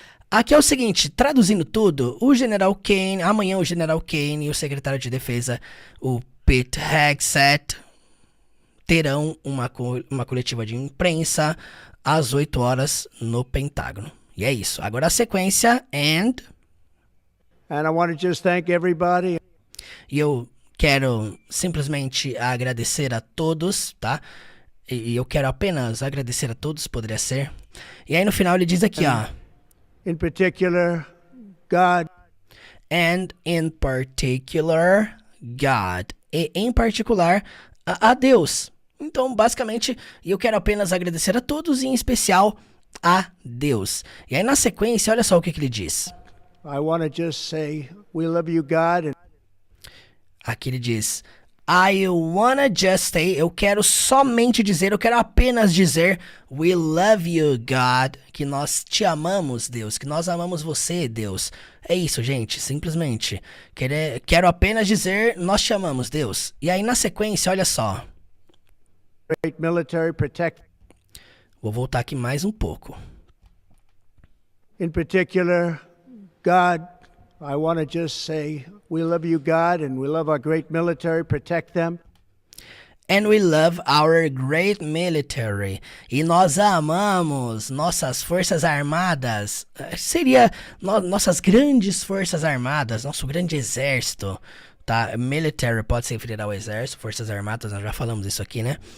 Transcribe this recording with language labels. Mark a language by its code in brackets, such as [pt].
[pt] Aqui é o seguinte, traduzindo tudo, o General Kane, amanhã o General Kane e o secretário de defesa, o Pete Hegseth, terão uma coletiva de imprensa às 8 horas no Pentágono. E é isso. Agora a sequência, and [en] I want to just thank everybody. [pt] E eu quero simplesmente agradecer a todos, tá? E eu quero apenas agradecer a todos, poderia ser. E aí no final ele diz aqui, ó. [en] In particular, God. And in particular, God. [pt] E em particular, a Deus. Então, basicamente, eu quero apenas agradecer a todos e em especial a Deus. E aí na sequência, olha só o que ele diz. [en] I want to just say, we love you, God. [pt] Aqui ele diz, [en] I wanna just say, [pt] eu quero somente dizer, eu quero apenas dizer, [en] we love you, God, [pt] que nós te amamos, Deus, que nós amamos você, Deus. É isso, gente, simplesmente. Quero apenas dizer, nós te amamos, Deus. E aí na sequência, olha só. [en] Great military protect. [pt] Vou voltar aqui mais um pouco. [en] In particular, God, I want to just say, we love you, God, and we love our great military. Protect them. And we love our great military. [pt] E nós amamos nossas forças armadas. Seria nossas grandes forças armadas, nosso grande exército. Tá? Military pode se referir ao exército, forças armadas, nós já falamos isso aqui, né?